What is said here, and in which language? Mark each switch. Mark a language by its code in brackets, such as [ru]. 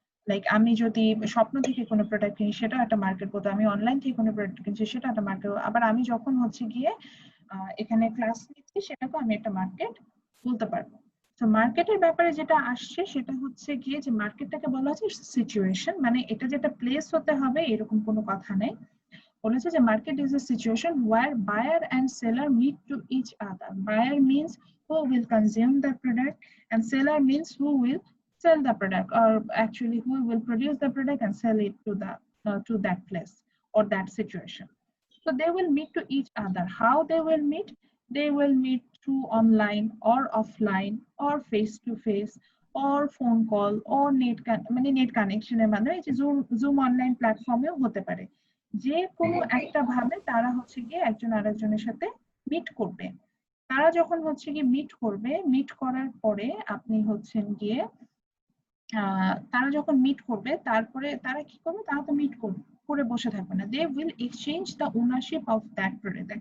[bn] Like আমি যদি স্বপ্ন থেকে কোনো প্রোডাক্ট কিনি সেটা একটা মার্কেট করতে, আমি অনলাইন থেকে কোনো প্রোডাক্ট কিনছি সেটা একটা মার্কেট, আবার আমি যখন হচ্ছে গিয়ে এখানে ক্লাস নিচ্ছি সেটাকে আমি একটা মার্কেট বলতে পারবো। তো মার্কেটের ব্যাপারে যেটা আসছে সেটা হচ্ছে গিয়ে যে মার্কেটটাকে বলা হচ্ছে সিচুয়েশন, মানে এটা যেটা প্লেস হতে হবে এরকম কোনো কথা নেই। বলেছে যে [en] Market is a situation where buyer and seller meet to each other. Buyer means who will consume the product and seller means who will sell the product, or actually who will produce the product and sell it to that place or that situation. So they will meet to each other. How they will meet? They will meet through online or offline or face to face or phone call or net connection [bn] এর মাধ্যমে, এই যে zoom online প্ল্যাটফর্মেও হতে পারে। যে কোনো একটা ভাবে তারা হচ্ছে গিয়ে একজন আরেকজনের সাথে মিট করবে। তারা যখন হচ্ছে গিয়ে মিট করবে, মিট করার পরে আপনি হচ্ছেন গিয়ে তারা যখন মিট করবে তারপরে তারা কি করবে, তারা তো মিট করে বসে থাকবে না, [en] They will exchange the ownership of that product.